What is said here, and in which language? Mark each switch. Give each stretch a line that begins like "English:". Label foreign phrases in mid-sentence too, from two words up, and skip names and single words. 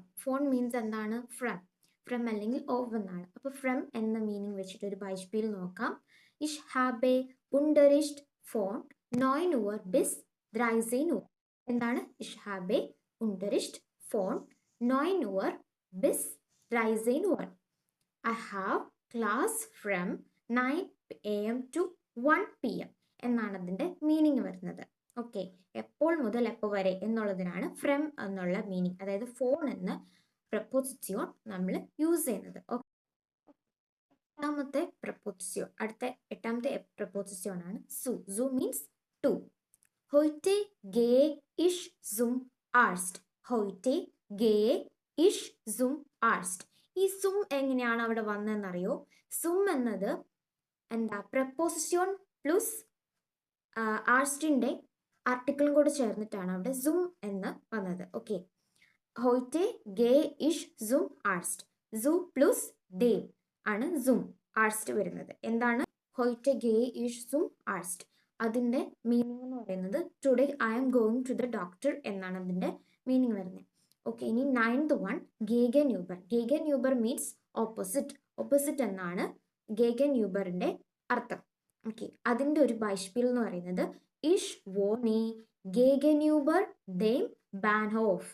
Malayalam: ഫോൺ മീൻസ് എന്താണ്? ഫ്രം. ഫ്രം അല്ലെങ്കിൽ ഓഫ് എന്നാണ്. അപ്പോൾ ഫ്രം എന്ന മീനിങ് വെച്ചിട്ട് ഒരു ബൈസ്പീൽ നോക്കാം.
German: Ich habe Unterricht von 9 Uhr bis 13 Uhr.
Malayalam: എന്താണ്?
German: Ich habe Unterricht von 9 Uhr bis 13 Uhr.
English: I have class from 9 AM to 1 PM
Malayalam: എന്നാണ് അതിൻ്റെ മീനിങ് വരുന്നത്. ഓക്കെ, എപ്പോൾ മുതൽ എപ്പോൾ വരെ എന്നുള്ളതിനാണ് ഫ്രം എന്നുള്ള മീനിങ്, അതായത് ഫോൺ എന്ന പ്രപ്പോസിഷൻ നമ്മൾ യൂസ് ചെയ്യുന്നത്. എട്ടാമത്തെ പ്രപ്പോസിഷൻ, എട്ടാമത്തെ പ്രപ്പോസിഷൻ ആണ് സു. സു
English: means to.
German: Heute gehe ich zum Arzt. Heute gehe ich zum Arzt.
Malayalam: ഈ സും എങ്ങനെയാണ് അവിടെ വന്നതെന്നറിയോ? സും എന്നത്
English: preposition plus
Malayalam: ആർസ്റ്റിൻ്റെ ആർട്ടിക്കിളും കൂടെ ചേർന്നിട്ടാണ് അവിടെ സും എന്ന് വന്നത്. ഓക്കെ,
German: heute gehe ich zum Arzt.
Malayalam: സു പ്ലസ് ദേം ആണ്
German: zum Arzt
Malayalam: വരുന്നത്. എന്താണ്?
German: heute gehe ich zum Arzt.
Malayalam: അതിൻ്റെ മീനിങ് എന്ന് പറയുന്നത്
English: today I am going to the doctor
Malayalam: എന്നാണ് അതിൻ്റെ മീനിങ് വരുന്നത്.
English: ഓക്കെ, ഇനി 9th one ഗേഗൻ യൂബർ. ഗേഗൻ യൂബർ means opposite.
Malayalam: ഓപ്പോസിറ്റ് എന്നാണ് ഗേഗൻ യൂബറിൻ്റെ അർത്ഥം. ഓക്കെ, അതിൻ്റെ ഒരു ബൈസ്പീൽ എന്ന് പറയുന്നത്
German: Ich wohne gegenüber dem Bahnhof.